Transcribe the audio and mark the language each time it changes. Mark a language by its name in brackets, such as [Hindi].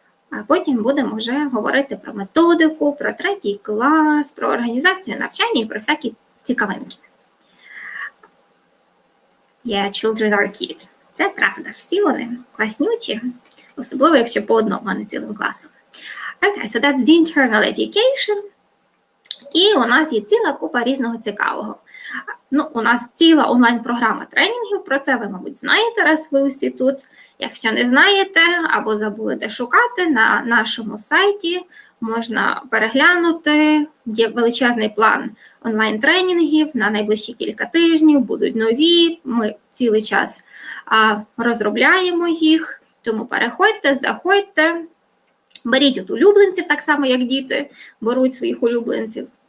[Ukrainian] А потім будемо вже говорити про методику, про 3-й клас, про організацію навчання і про всякі цікавинки. [English] Yeah, children are kids. [Ukrainian] Це правда, всі вони класнючі, особливо якщо по одному, а не цілим класом. [English] Okay, so that's the internal education. [Ukrainian] І у нас є ціла купа різного цікавого. Ну, у нас ціла онлайн-програма тренінгів, про це ви, мабуть, знаєте, раз ви усі тут. Якщо не знаєте або забули де шукати, на нашому сайті можна переглянути. Є величезний план онлайн-тренінгів на найближчі кілька тижнів, будуть нові, ми цілий час розробляємо їх, тому переходьте, заходьте, беріть от улюбленців, так само, як діти беруть своїх улюбленців.